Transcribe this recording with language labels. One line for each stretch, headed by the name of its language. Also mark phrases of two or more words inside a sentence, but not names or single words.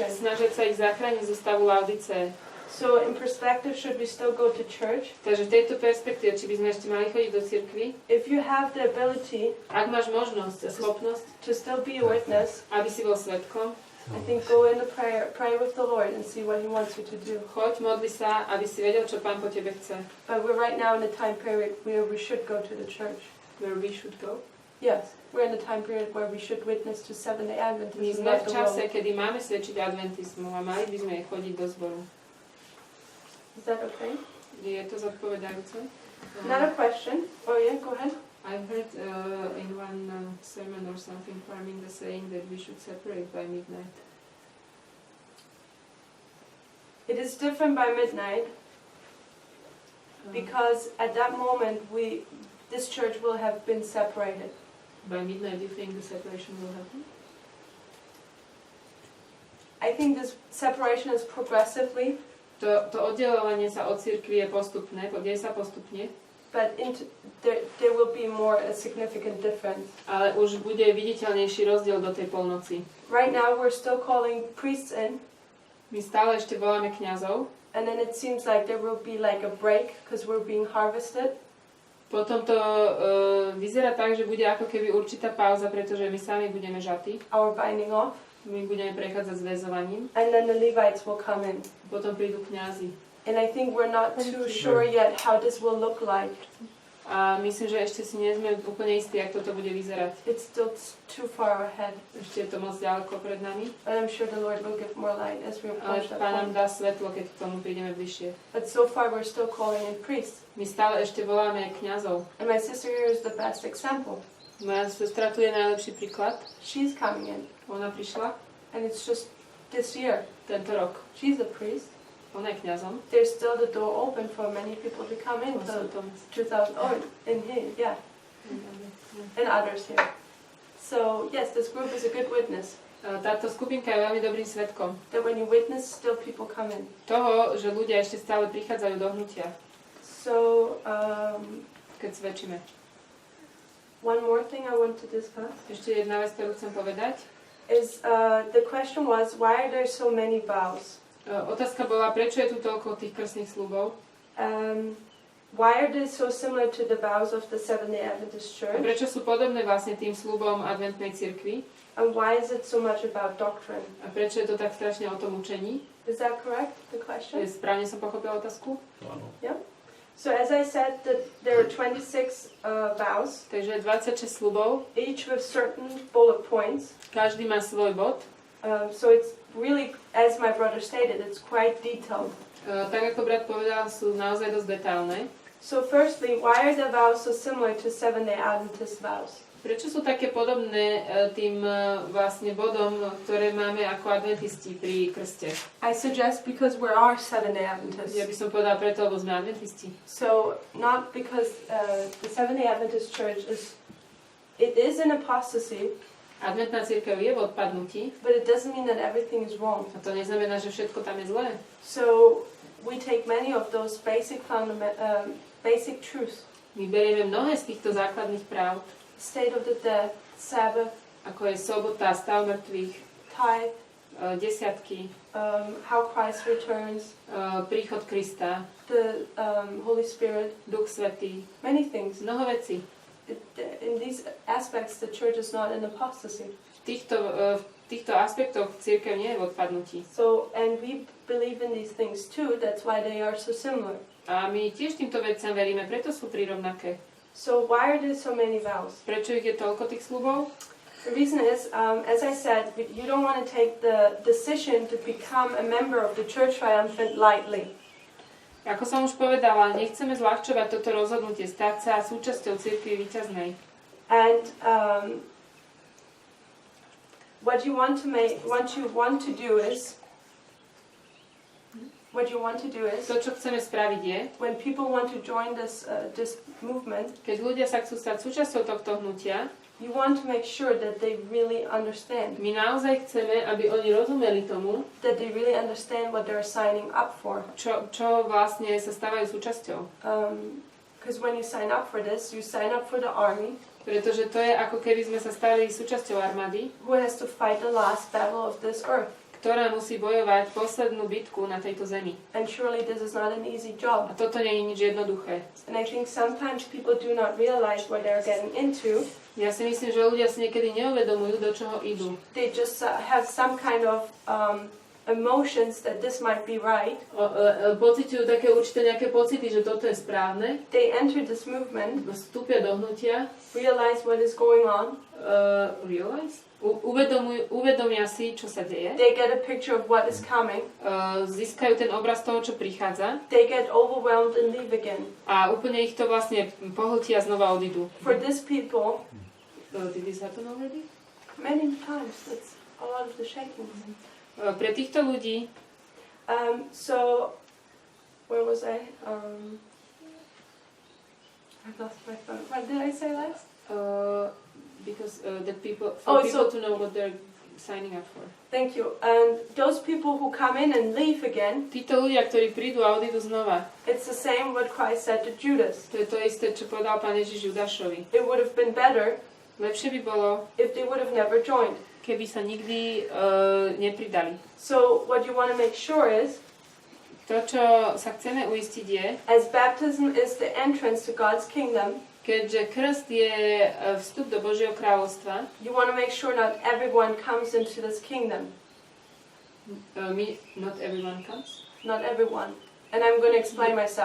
Slovak: Snažiť sa ich zachrániť zo stavu Laodice.
English: So in perspective, should we still go to church?
Slovak: Takže v tejto perspektíve, či by sme ešte mali chodiť do cirkvi?
English: If you have the ability,
Slovak: ak máš možnosť a schopnosť,
English: to still be a witness,
Slovak: aby si bol svedkom,
English: I think go in the pray with the Lord and see what He wants you to do.
Slovak: choď, modli sa, aby si vedel, čo Pán po tebe chce.
English: But we're right now in the time period where we should go to the church. Where we should go? Yes, we're in the time period where we should witness to Seventh-day My Adventism.
Slovak: sme v čase, kedy máme svedčiť adventizmu a mali by sme chodiť do zboru.
English: Is that okay?
Slovak: Je to zodpovedajúce?
English: Another question. Oh yeah, go ahead. I've heard in one sermon or something, Parminda saying that we should separate by midnight. It is different by midnight because at that moment this church will have been separated. By midnight, do you think the separation will happen? I think this separation is progressively.
Slovak: To oddelovanie sa od cirkvi je postupné, deje sa postupne.
English: But there will be more a significant difference.
Slovak: Ale už bude viditeľnejší rozdiel do tej polnoci.
English: Right now we're still calling priests in.
Slovak: My stále ešte voláme kňazov.
English: And then it seems like there will be like a break because we're being harvested.
Slovak: Potom to vyzerá tak, že bude ako keby určitá pauza, pretože my sami budeme žatí.
English: Our binding off.
Slovak: My budeme prechádzať s väzovaním.
English: And then the Levites will come in.
Slovak: Potom prídu kňazi.
English: And I think we're not too sure yet how this will look like.
Slovak: A myslím, že ešte si nie sme úplne istí, ako toto bude vyzerať.
English: It's still too far ahead.
Slovak: Ešte je to moc ďaleko pred nami.
English: But I'm sure the Lord will give more light as we Ale approach that
Slovak: Pán nám point. dá svetlo, keď k tomu prídeme bližšie.
English: But so far we're still calling in priests.
Slovak: My stále ešte voláme kňazov.
English: And my sister here is the best example.
Slovak: Moja sestra tu je najlepší príklad.
English: She's coming in.
Slovak: Ona prišla
English: And it's just this year.
Slovak: tento rok.
English: She's a priest.
Slovak: Ona je kňazom.
English: There's still the door open for many people to come in. So 2000, in here, yeah. And others here. So yes, this group is a good witness.
Slovak: Táto skupinka je veľmi dobrým svedkom
English: that when you witness, still people come in.
Slovak: toho, že ľudia ešte stále prichádzajú do hnutia, So keď svedčíme.
English: one more thing I want to discuss
Slovak: Ešte jedna vec, ktorú chcem povedať.
English: is the question was, why are there so many vows?
Slovak: Otázka bola, prečo je tu toľko tých krstných sľubov?
English: Why are they so similar to the vows of the Seventh-day Adventist A Church?
Slovak: prečo sú podobné vlastne tým sľubom adventnej cirkvi?
English: And why is it so much about doctrine?
Slovak: A prečo je to tak strašne o tom učení?
English: Is that correct, the question?
Slovak: Správne som pochopila otázku? Áno.
English: So as I said, that there are 26 vows,
Slovak: Takže 26 sľubov,
English: each with certain bullet points.
Slovak: každý má svoj bod.
English: So it's really, as my brother stated, it's quite detailed.
Slovak: Tak ako brat povedal, sú naozaj dosť detailné.
English: So firstly, why are the vows so similar to Seventh-day Adventist vows?
Slovak: Prečo sú také podobné tým vlastne bodom, ktoré máme ako adventisti pri krste?
English: I suggest because we are Seventh-day Adventists.
Slovak: Ja by som povedala preto, lebo sme adventisti.
English: So not because the Seventh-day Adventist Church it is an apostasy,
Slovak: Adventná cirkev je v odpadnutí,
English: but it doesn't mean that everything is wrong.
Slovak: a to neznamená, že všetko tam je zlé.
English: So we take many of those basic truths,
Slovak: My berieme mnohé z týchto základných práv,
English: state of the dead, Sabbath,
Slovak: ako je sobota, stav mŕtvych,
English: tithe,
Slovak: desiatky,
English: how Christ returns,
Slovak: príchod Krista,
English: the Holy Spirit,
Slovak: Duch Svätý,
English: many things.
Slovak: mnoho vecí.
English: In these aspects, the church is not an apostasy.
Slovak: V týchto aspektoch cirkev nie je v odpadnutí.
English: So, and we believe in these things too, that's why they are so similar.
Slovak: A my tiež týmto veciam veríme, preto sú rovnaké.
English: So why are there so many vows?
Slovak: Prečo ich je toľko tých sľubov?
English: The reason is, as I said, you don't want to take the decision to become a member of the Church Triumphant lightly.
Slovak: Ako som už povedala, nechceme zľahčovať toto rozhodnutie, stať sa súčasťou cirkvi víťaznej.
English: And what you want to do is,
Slovak: To, čo chceme spraviť je,
English: when people want to join this movement,
Slovak: keď ľudia sa chcú stať súčasťou tohto hnutia,
English: you want to make sure that they really understand.
Slovak: my naozaj chceme, aby oni rozumeli tomu,
English: That they really understand what they're signing up for.
Slovak: čo vlastne sa stávajú súčasťou.
English: Because when you sign up for this, you sign up for the army,
Slovak: Pretože to je ako keby sme sa stali súčasťou armády,
English: who has to fight the last battle of this earth.
Slovak: ktorá musí bojovať poslednú bitku na tejto zemi.
English: And surely this is not an easy A job.
Slovak: toto nie je nič jednoduché.
English: And I think sometimes people do not realize what they're getting into.
Slovak: Ja si myslím, že ľudia si niekedy neuvedomujú, do čoho idú.
English: They just have some kind of emotions that this might be right.
Slovak: Pociťujú také určité nejaké pocity, že toto je správne.
English: They enter this movement,
Slovak: Vstúpia do hnutia.
English: realize what is going on.
Slovak: Uvedomia si, čo sa deje.
English: They get a picture of what is coming.
Slovak: Získajú ten obraz toho, čo prichádza.
English: They get overwhelmed and leave again.
Slovak: A úplne ich to vlastne pohltí a znova odídu.
English: For these people, Did this happen already? many times, that's a lot of the shaking.
Slovak: Pre týchto ľudí,
English: So, where was I? I lost my phone. What did I say last? because the people, Oh, people so- to know what they're signing up for. Thank you. And those people who come in and leave again,
Slovak: Títo ľudia, ktorí prídu a odídu znova,
English: it's the same what Christ said to Judas.
Slovak: to je to isté, čo povedal Pán Ježiš Judášovi.
English: It would have been better
Slovak: Lepšie by bolo,
English: if they would have never joined.
Slovak: keby sa nikdy nepridali.
English: So what you want to make sure is,
Slovak: To, čo sa chceme uistiť je,
English: as baptism is the entrance to God's kingdom,
Slovak: keďže krst je vstup do Božieho kráľovstva,
English: you want to make sure not everyone comes into this kingdom. not everyone comes. Not everyone. And I'm going to explain myself.